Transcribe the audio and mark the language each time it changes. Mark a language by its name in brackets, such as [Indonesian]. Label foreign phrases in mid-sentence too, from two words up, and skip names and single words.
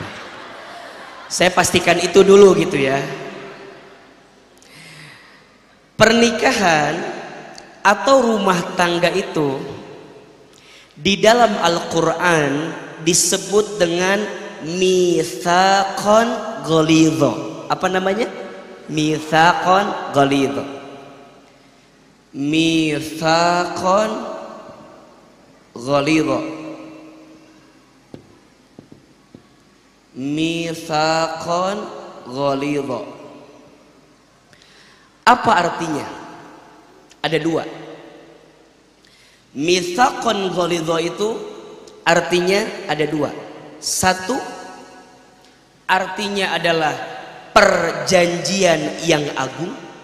[Indonesian] Saya pastikan itu dulu gitu ya. Pernikahan atau rumah tangga itu di dalam Al-Quran disebut dengan [Arabic] ميثاقا غليظا. [Indonesian] Apa namanya? [Arabic] ميثاقا غليظا. ميثاقا غليظا. ميثاقا غليظا. [Indonesian] Apa artinya? Ada dua. [Arabic] ميثاقا غليظا [Indonesian] itu artinya ada dua. Satu, artinya adalah perjanjian yang agung.